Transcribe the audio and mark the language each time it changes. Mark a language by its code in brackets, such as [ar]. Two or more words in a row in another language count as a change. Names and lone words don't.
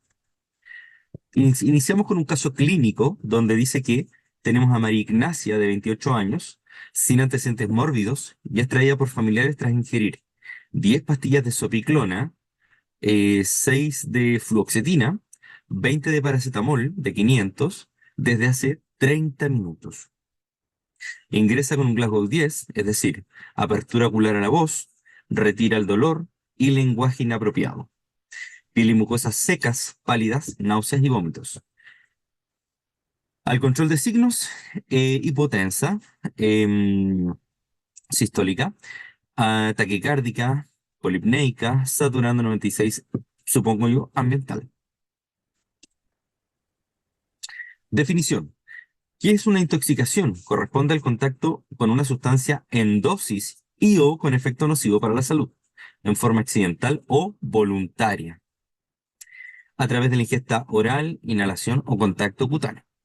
[es] Iniciamos con un caso clínico donde dice que tenemos a María Ignacia, de 28 años, sin antecedentes mórbidos y extraída por familiares tras ingerir 10 pastillas de sopiclona, 6 de fluoxetina, 20 de paracetamol de 500 desde hace 30 minutos. Ingresa con un Glasgow 10, es decir, apertura ocular a la voz, retira el dolor y lenguaje inapropiado. Piel y mucosas secas, pálidas, náuseas y vómitos. Al control de signos, hipotensa, em, sistólica, taquicárdica, polipneica, saturando 96, supongo yo, ambiental. Definición. ¿Qué es una intoxicación? Corresponde al contacto con una sustancia en dosis y o con efecto nocivo para la salud, en forma accidental o voluntaria, a través de la ingesta oral, inhalación o contacto cutáneo.